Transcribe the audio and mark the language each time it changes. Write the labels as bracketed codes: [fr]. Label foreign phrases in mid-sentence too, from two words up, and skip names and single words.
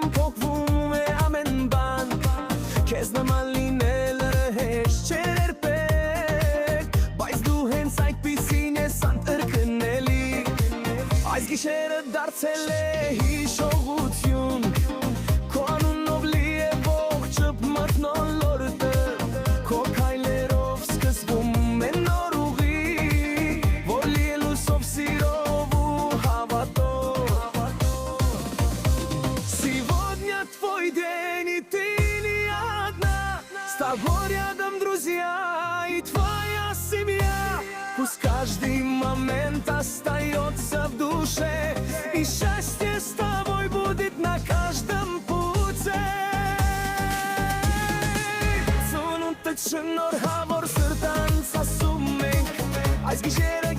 [hy] փոխվում է ամեն բան, քեզ նման լինելը հեշտ չէ երբեք, բայց դու հենց այդպիսին ես անտրքնելի, այս գիշերը դարձել է հիշողություն, քո անունով լի է ողջը մթնոլորտը, քո քայլերով սկսվում է нор ուղի, որ լի է լույսով սիրով ու հավատով, [ru] Сегодня твой день и ты не одна, с тобой рядом друзья и твоя семья, пусть каждый момент остается в душе, и счастье с тобой будет на каждом пути. [hy] Ծնուտը չնորհավոր սրտանց ասում ենք, այս գիշերը